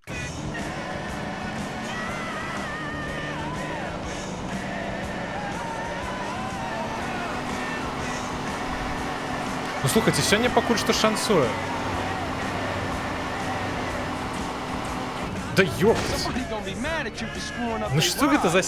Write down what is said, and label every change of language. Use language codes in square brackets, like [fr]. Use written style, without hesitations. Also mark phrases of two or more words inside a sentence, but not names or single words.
[be] Ну слухайте, сёння пакуль што шансуе. [ru] Да ёптаць. [en] Somebody gonna be mad at you for screwing up [be] Ну [en] their [be] што гэта [en] ride.